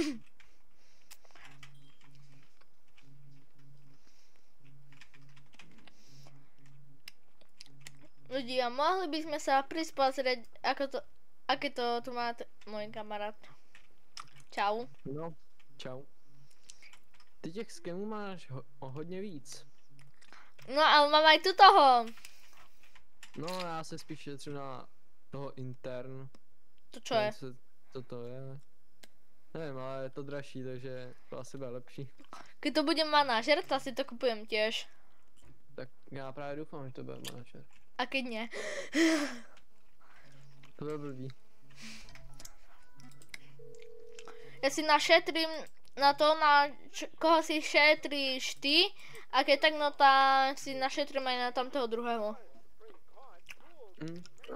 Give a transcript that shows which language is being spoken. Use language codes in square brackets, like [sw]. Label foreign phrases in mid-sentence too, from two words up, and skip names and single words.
[sk] Ľudia, mohli by sme sa prísť pozrieť, aké to tu má môj kamarát. Čau. No, čau. [cs] Ty těch skemů máš hodně víc. [sk] No, ale mám aj tu toho. [cs] No, já se spíš šetřím na toho intern. [sk] To čo je? [cs] Co to je? Nevím, ale je to dražší, takže to asi bude lepší. [sk] Keď to bude manažer, to si to kupujem tiež. [cs] Tak já právě doufám, že to bude manažer. [sk] A keď nie? [cs] To bude blbý. [sk] Ja si našetrím na to, koho si šetríš ty. A keď tak, no tak si našetrím aj na tamtého druhého. No.